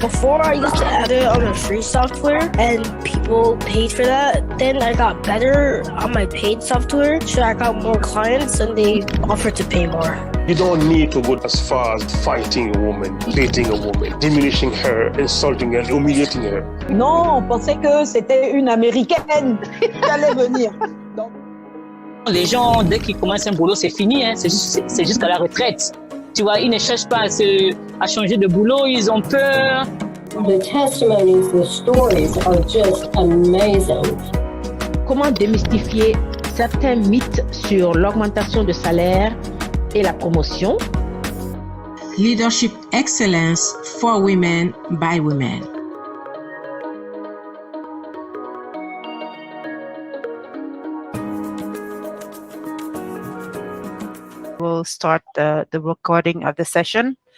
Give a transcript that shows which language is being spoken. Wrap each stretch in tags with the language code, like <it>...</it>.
<en>Before I used to add it on the free software and people paid for that. Then I got better on my paid software, so I got more clients and they offered to pay more. You don't need to go as far as fighting a woman, beating a woman, diminishing her, insulting her, humiliating her.</en> <fr>Non, on pensait que c'était une Américaine qui allait venir. Donc... Les gens, dès qu'ils commencent un boulot, c'est fini, hein. C'est jusqu'à la retraite. Tu vois, ils ne cherchent pas à changer de boulot, ils ont peur.</fr> <en>The testimonies, the stories are just amazing.</en> <fr>Comment démystifier certains mythes sur l'augmentation de salaire et la promotion?</fr> <en>Leadership Excellence for Women by Women. We'll start the recording of the session.</en>